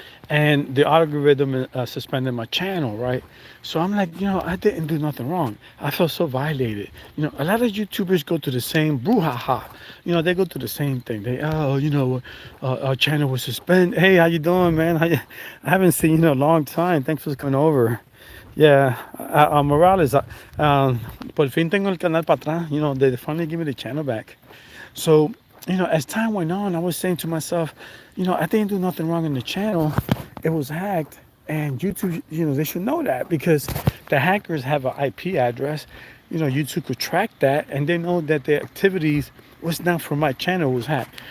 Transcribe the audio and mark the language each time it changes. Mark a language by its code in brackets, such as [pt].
[en] And the algorithm suspended my channel, right? So I'm like, I didn't do nothing wrong. I felt so violated. A lot of YouTubers go to the same brouhaha. They go to the same thing. Our channel was suspended. Hey, how you doing, man? I haven't seen you in a long time. Thanks for coming over. [es] Yeah, Morales, por fin tengo el canal para atrás. [en] They finally give me the channel back. So, as time went on, I was saying to myself, I didn't do nothing wrong in the channel. It was hacked, and YouTube, they should know that because the hackers have an IP address. YouTube could track that, and they know that the activities was not from my channel was hacked.